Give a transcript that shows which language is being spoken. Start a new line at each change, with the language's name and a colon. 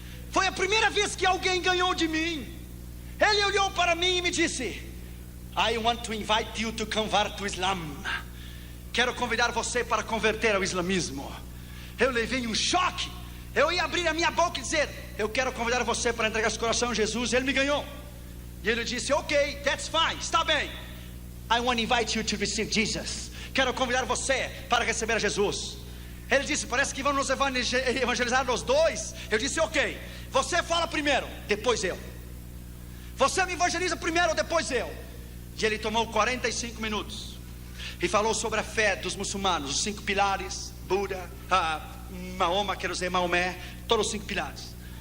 Portuguese: Foi a primeira vez que alguém ganhou de mim. Ele olhou para mim e me disse:
English: I want to invite you to convert to Islam.
Portuguese: Quero convidar você para converter ao islamismo. Eu levei um choque. Eu ia abrir a minha boca e dizer: eu quero convidar você para entregar seu coração a Jesus. Ele me ganhou. E ele disse: ok,
English: that's fine,
Portuguese: está bem.
English: I want to invite you to receive Jesus.
Portuguese: Quero convidar você para receber a Jesus. Ele disse: parece que vão nos evangelizar nós dois. Eu disse: ok, você fala primeiro, depois eu. Você me evangeliza primeiro, depois eu. E ele tomou 45 minutos e falou sobre a fé dos muçulmanos, os 5 pilares, Buda, Mahoma, quero dizer Maomé, todos os 5 pilares.